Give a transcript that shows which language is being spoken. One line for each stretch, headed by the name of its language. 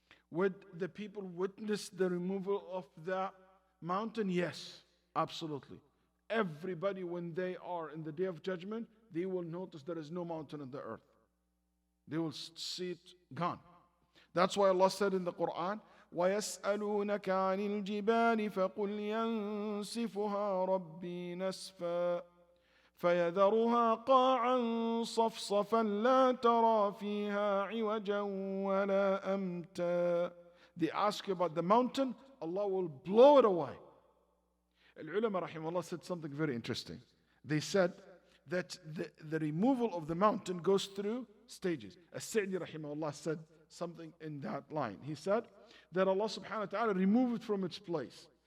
English: Would the people witness the removal of the mountain? Yes, absolutely. Everybody, when they are in the Day of Judgment, they will notice there is no mountain on the earth. They will see it gone.
Arabic: That's why Allah said in the Quran, وَيَسْأَلُونَكَ عَنِ الْجِبَالِ فَقُلْ يَنْسِفُهَا رَبِّي نَسْفًا فَيَذَرُهَا قَاعًا صَفْصَفًا لَا تَرَى فِيهَا عِوَجًا وَلَا أَمْتًا.
English: They ask you about the mountain, Allah will blow it away. Al-ulama rahimahullah said something very interesting. They said that the removal of the mountain goes through stages. As-Sa'di rahimahullah said something in that line. He said that Allah subhanahu wa ta'ala removed it from its place.